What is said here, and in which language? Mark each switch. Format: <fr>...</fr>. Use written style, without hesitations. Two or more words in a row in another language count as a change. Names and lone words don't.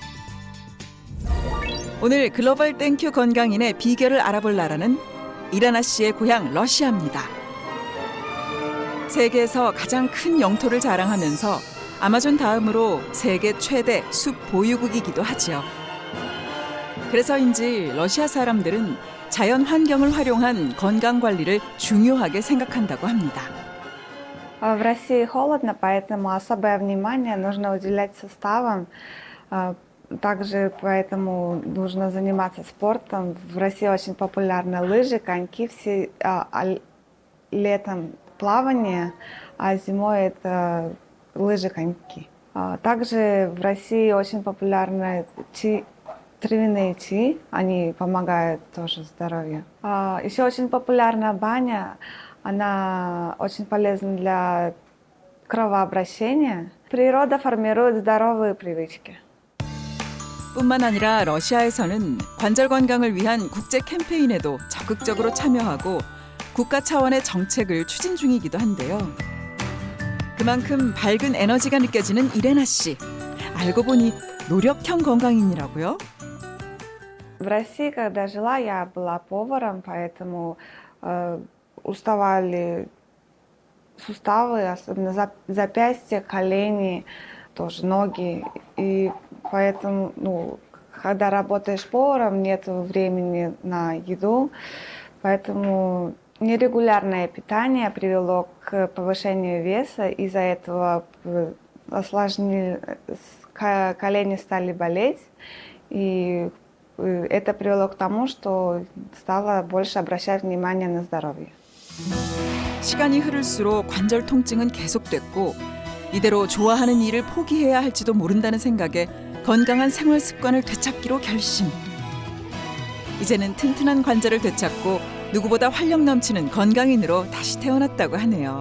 <ko>오늘 글로벌 땡큐 건강인의 비결을 알아볼 나라는 이레나 씨의 고향 러시아입니다. 세계에서 가장 큰 영토를 자랑하면서 아마존 다음으로 세계 최대 숲 보유국이기도 하지요. 그래서인지 러시아 사람들은 자연 환경을 활용한 건강 관리를 중요하게 생각한다고 합니다.</ko> <ru>В России холодно, поэтому особое внимание нужно уделять суставам. Также поэтому нужно заниматься спортом. В России очень популярны лыжи, коньки, летом плавание, а зимой это лыжи, коньки. Также в России очень популярны травяные чаи, они помогают тоже здоровью. Еще очень популярна баня, она очень полезна для кровообращения. Природа формирует здоровые привычки.</ru> <ko>뿐만 아니라 러시아에서는 관절 건강을 위한 국제 캠페인에도 적극적으로 참여하고 국가 차원의 정책을 추진 중이기도 한데요. 그만큼 밝은 에너지가 느껴지는 이레나 씨. 알고 보니 노력형 건강인이라고요?</ko> <ru>В России, когда жила, я была поваром, поэтому уставали суставы, особенно запястья, колени, тоже ноги. И поэтому, когда работаешь поваром, нет времени на еду, поэтому нерегулярное питание привело к повышению веса, из-за этого колени стали болеть, и это привело к тому, что стала больше обращать внимание на здоровье.</ru> <ko>시간이 흐를수록 관절 통증은 계속됐고 이대로 좋아하는 일을 포기해야 할지도 모른다는 생각에 건강한 생활 습관을 되찾기로 결심. 이제는 튼튼한 관절을 되찾고 누구보다 활력 넘치는 건강인으로 다시 태어났다고 하네요.</ko>